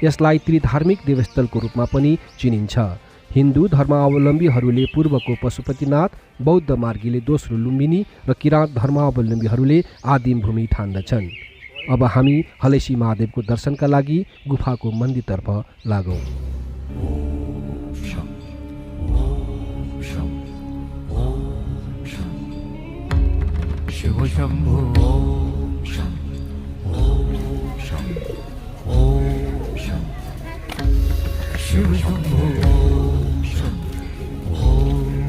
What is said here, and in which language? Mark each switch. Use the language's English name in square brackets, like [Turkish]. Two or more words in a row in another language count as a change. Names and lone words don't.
[Nepali] यसलाई त्रिधार्मिक देवस्थलको रूपमा पनि चिनिन्छ। हिन्दू धर्मावलम्बीहरूले पूर्वको पशुपतिनाथ, बौद्ध मार्गीले दोस्रो लुम्बिनी र किराँत धर्मावलम्बीहरूले आदिम भूमि ठान्दछन्। अब हामी हलेसी महादेवको दर्शनका लागि गुफाको मन्दिरतर्फ लागौँ। [Sanskrit] शिव शंभो ओम शं ओम शं ओम शं शिव शंभो ओम शं ओम